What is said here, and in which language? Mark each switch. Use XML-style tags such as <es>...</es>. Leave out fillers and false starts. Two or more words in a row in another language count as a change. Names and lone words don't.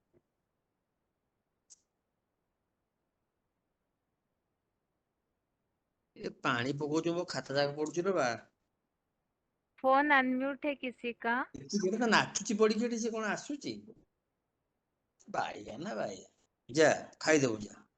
<or>ଏ ପାଣି ପକଉଛୁ ମୋ ଖାତା ଯାକ ପଡୁଛି ରେ ବା।</or> <hi>फोन अनम्यूट है किसी का?</hi> <or>ଏତିକି ତ ନାଚୁଛି ପଡିକି ଏଠି, ସେ କଣ ଆସୁଛି? ବାଇଆ ନା ବାଇଆ, ଯା ଖାଇଦବୁ ଯା।</or>